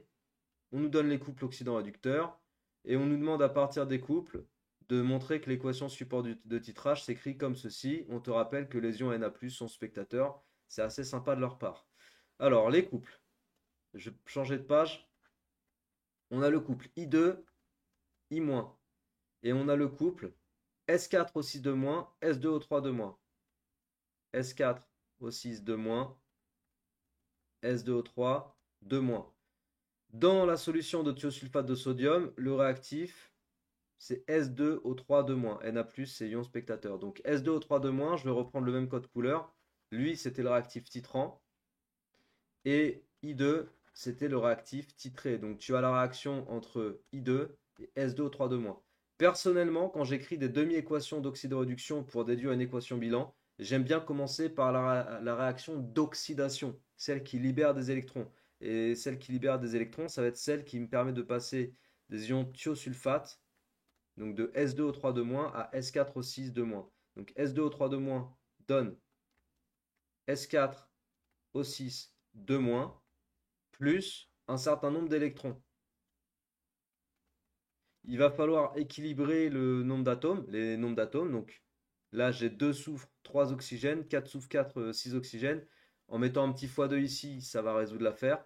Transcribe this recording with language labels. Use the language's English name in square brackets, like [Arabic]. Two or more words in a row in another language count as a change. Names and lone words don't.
[French] On nous donne les couples oxydant-réducteurs. Et on nous demande à partir des couples de montrer que l'équation support de titrage s'écrit comme ceci. On te rappelle que les ions Na+ sont spectateurs. C'est assez sympa de leur part. Alors, les couples. Je vais changer de page. On a le couple I2, I-. Et on a le couple S4O6 de-, S2O3 de-. S4O6 de-, S2O3 de-. Dans la solution de thiosulfate de sodium, le réactif, c'est S2O3 de-. Na+, c'est ion spectateur. Donc S2O3 de-, je vais reprendre le même code couleur. Lui, c'était le réactif titrant. Et I2, c'était le réactif titré. Donc tu as la réaction entre I2 et S2O3 de-. Personnellement, quand j'écris des demi-équations d'oxydoréduction pour déduire une équation bilan, j'aime bien commencer par la réaction d'oxydation, celle qui libère des électrons. Et celle qui libère des électrons, ça va être celle qui me permet de passer des ions thiosulfate, donc de S2O3 de- à S4O6 de-. Donc S2O3 de- donne S4O6 de- plus un certain nombre d'électrons. Il va falloir équilibrer le nombre d'atomes, les nombres d'atomes. Donc là, j'ai 2 soufres, 3 oxygènes, 4 soufres, 4, 6 oxygènes. En mettant un petit x2 ici, ça va résoudre l'affaire.